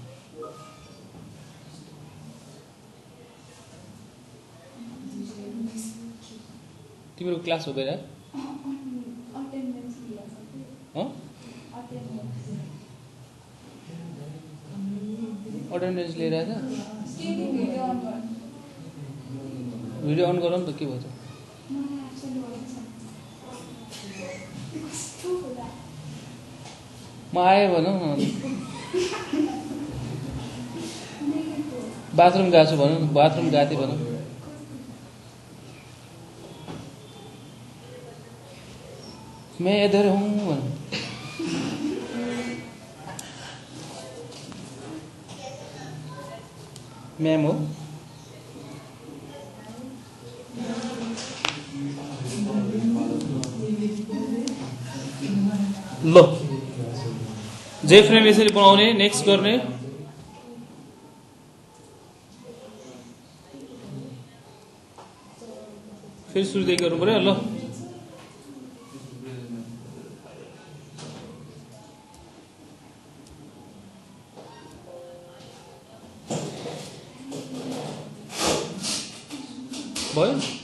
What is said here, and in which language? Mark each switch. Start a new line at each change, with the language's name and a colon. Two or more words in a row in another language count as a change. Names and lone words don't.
Nepali: तिम्रो क्लास हो गएर अटेन्डेन्स लिएर आएछ
English: video on
Nepali: गर नि त के भयो म आएँ भनौँ न बाथरुम गएको छु भनौँ बाथरुम गएको थिएँ भनौँ
Hindi: मैं इधर हूँ
Nepali: मैम हो लो जे फ्रेम यसरी बनाउने नेक्स्ट गर्ने फेरि सुरुदेखि गर्नु पर्यो ल भयो